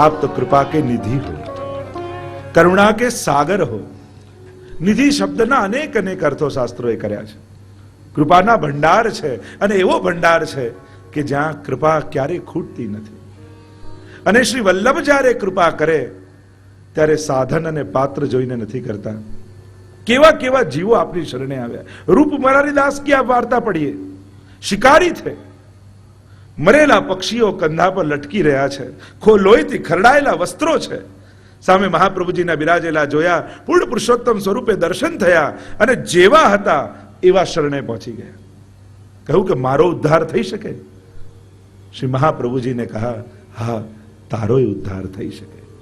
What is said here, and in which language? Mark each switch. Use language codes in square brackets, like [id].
[hi] आप तो कृपा के निधि हो, करुणा के सागर हो। [gu] નિધિ શબ્દના અનેક અનેક અર્થો શાસ્ત્રોએ કર્યા છે. કૃપાના ભંડાર છે અને એવો ભંડાર છે કે જ્યાં કૃપા ક્યારેય ખૂટતી નથી. અને શ્રી વલ્લભ જ્યારે કૃપા કરે ત્યારે સાધન અને પાત્ર જોઈને નથી કરતા. કેવા કેવા જીવો આપની શરણે આવ્યા. [hi] રૂપ મોરારીદાસ की आप वार्ता पढ़िए. [gu] શિકારી [hi] थे, [gu] મરેલા પક્ષીઓ કંધા પર લટકી રહ્યા છે, લોહીથી ખરડાયેલા વસ્ત્રો છે. સામે મહાપ્રભુજીના બિરાજેલા જોયા, પૂર્ણ પુરુષોત્તમ સ્વરૂપે દર્શન થયા અને જેવા હતા એવા શરણે પહોંચી ગયા. કહ્યું કે મારો ઉદ્ધાર થઈ શકે? શ્રી મહાપ્રભુજીને કહા, હા, તારોય ઉદ્ધાર થઈ શકે.